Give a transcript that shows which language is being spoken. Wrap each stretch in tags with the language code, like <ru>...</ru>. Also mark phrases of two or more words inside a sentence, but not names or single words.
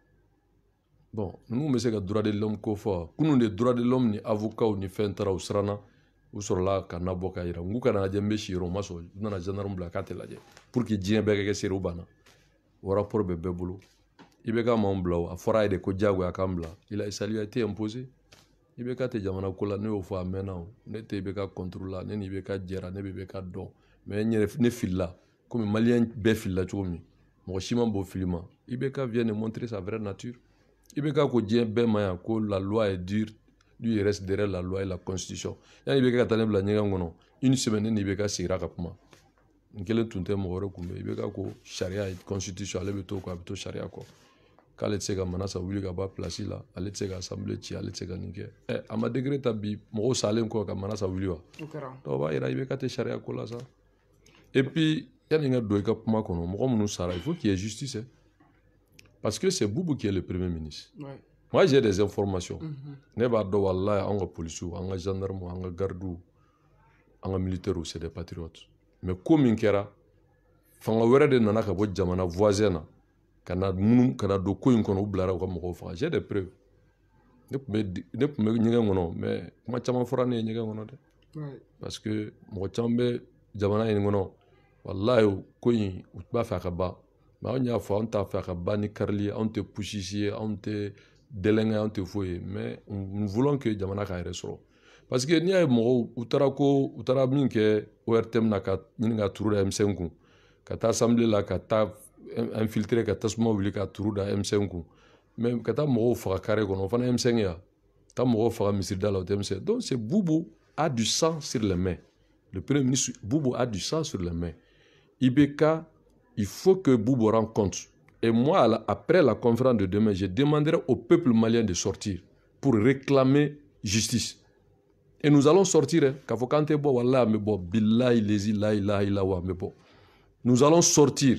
<bm>bon ninnu bɛ se ka</bm> <fr>droit de l'homme</fr> <bm>ko fɔ kunun de</bm> <fr>droit de l'homme</fr> <bm>ni avocat ni fɛn taara u siranna u sɔrɔla ka na bɔ ka yira n k'u kana lajɛ n bɛ si yɔrɔ u ma sɔn u nana gendarme bila k'a tɛ lajɛ</bm> <fr>pour que</fr> <bm>diɲɛ bɛɛ ka kɛ seere u banna o rapport bɛ bɛɛ bolo IBK m'anw bila o a fɔra a ye de ko diyagoya k'an bila</bm> <fr>ça lui a été imposé</fr> <bm>IBK tɛ jamana ko la ne y'o fɔ a mɛnna o ne tɛ IBK contre la ne ni IBK jɛra ne bɛ IBK dɔn mais ne filila komi maliyɛn bɛɛ filila cogo min mɔgɔ si ma b'o fili ma</bm> <fr>IBK vient de montrer sa vraie nature</fr> <bm>IBK ko diɲɛ bɛɛ ma yan ko</bm> <fr>la loi est dure lui il reste derrière la loi et la constitution</fr> <bm>yanni IBK ka taa ne bila ɲɛgɛn kɔnɔ</bm> <fr>une semaine</fr> <bm>ne ni IBK sigira ka kuma n kelen tun tɛ mɔgɔ wɛrɛ kun bɛ IBK ko sariya ye constitution ale bɛ to kɔ a bɛ to sariya kɔ k'ale tɛ se ka Manasa wuli ka bɔ a place la ale tɛ se ka assemblée ci ale tɛ se ka nin kɛ a ma degré ta bi mɔgɔw salen kɔ ka Manasa wuli wa donc o b'a yira IBK tɛ sariya ko la sa</bm> <fr>et puis</fr> <bm>yanni n ka don i ka kuma kɔnɔ mɔgɔ minnu sara</bm> <fr>il faut qu'il y ait justice parce que c'est Boubou qui est le premier ministre moi j'ai des informations</fr> <bm>ne b'a dɔn walahi an ka policiers an ka gendarmes an ka gardiws an ka militaires</bm> <fr>c'est des patriotes mais</fr> <bm>ko min kɛra fanga wɛrɛ de nana ka bɔ jamana voisin na ka na don ko in kɔnɔ u bilara u ka mɔgɔw faga</bm> <fr>j'ai des preuves</fr> <bm>ne tun bɛ ɲɛgɛn kɔnɔ mais kuma caman fɔra ne ye ɲɛgɛn kɔnɔ dɛ</bm> <fr>parce que</fr> <bm>mɔgɔ caman bɛ jamana in kɔnɔ wallahi ko in u b'a fɛ a ka ban mais anw y'a fɔ anw t'a fɛ a ka ban ni karili ye anw tɛ pusisi ye anw tɛ dɛlɛŋɛ anw tɛ foyi ye</bm> <fr>mais nous voulons que</fr> <bm>jamana ka yɛrɛ sɔrɔ</bm> <fr>parce que</fr> <bm>n'i y'a ye mɔgɔw u taara min kɛ ORTM na ka ɲini ka turu da M5 kun ka taa assemblée la ka taa infiltrer ka tasuma wuli ka turu da M5 kun mais ka taa mɔgɔw faga carré kɔnɔ o fana M5 ya taa mɔgɔw faga misirida la o tɛ M5</bm> <fr>donc c'est Boubou a du sang sur les mains. Le premier ministre Boubou a du sang sur les mains. IBK, il faut que Boubou rende compte. Et moi, après la conférence de demain, je demanderai au peuple malien de sortir pour réclamer justice. Et nous allons sortir. Nous allons sortir.</fr>